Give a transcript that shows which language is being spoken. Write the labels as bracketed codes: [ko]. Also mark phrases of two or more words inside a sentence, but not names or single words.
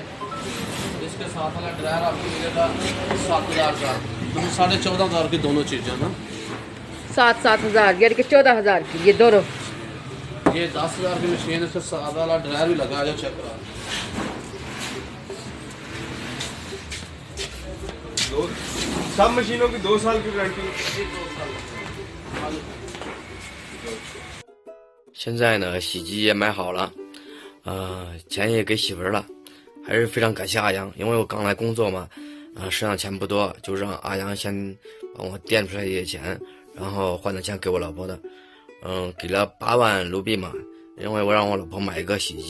[hi] इसके साथ वाला ड्रायर आपको मिलेगा 7000 का, तो 14,500 की दोनों चीजें ना। 7,000 यानी कि 14,000 की ये दोनों। ये 10,000 की मशीन है, इसका सादा वाला ड्रायर भी लगा है, चेक करा। सब मशीनों की 2 साल की गारंटी। [zh] 现在呢，洗机也买好了，钱也给媳妇儿了，还是非常感谢阿阳，因为我刚来工作嘛，身上钱不多，就让阿阳先帮我垫出来一些钱，然后换的钱给我老婆的，给了8万卢比嘛，因为我让我老婆买一个洗衣